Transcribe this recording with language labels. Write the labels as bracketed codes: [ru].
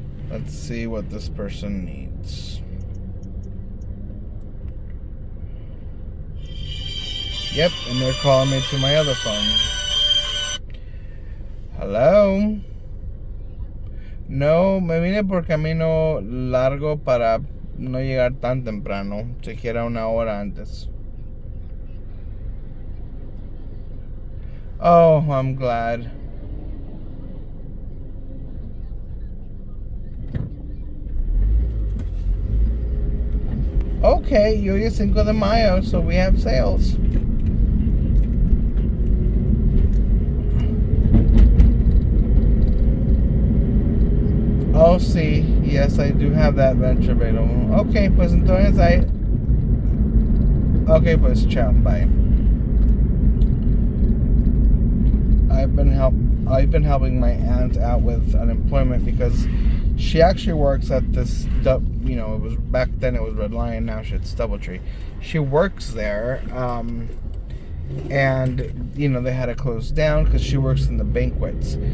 [en] Let's see what this person needs. Yep, and they're calling me to my other phone. Hello? [es] No, me vine por camino largo para no llegar tan temprano, siquiera una hora antes. [en] Oh, I'm glad. [es] Okay, hoy es 5 de mayo, [en] so we have sales. Oh, sí, yes, I do have that venture available. [es] Okay, pues entonces okay, pues chao, bye. [en] I've been helping my aunt out with unemployment because she actually works at this, it was back then it was Red Lion, now it's Doubletree. She works there, and they had to close down because she works in the banquets.